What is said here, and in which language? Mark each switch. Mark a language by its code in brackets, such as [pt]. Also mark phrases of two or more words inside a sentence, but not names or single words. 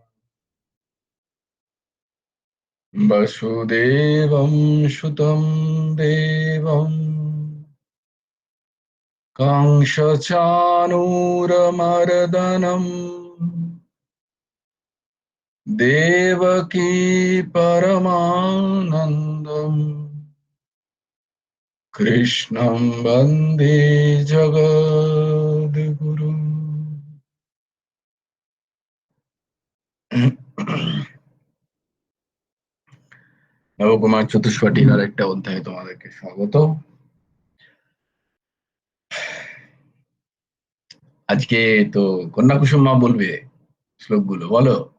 [sa] वसुदेवं सुतं देवं कंसचाणूरमर्दनम् देवकी परमानन्दम् कृष्णं वन्दे जगद्गुरुम्। [bn] নবকুমার চতুষ্পটির আরেকটা অধ্যায়ে তোমাদেরকে স্বাগত। আজকে তো কন্যা কুসুম মা বলবে শ্লোকগুলো, বলো।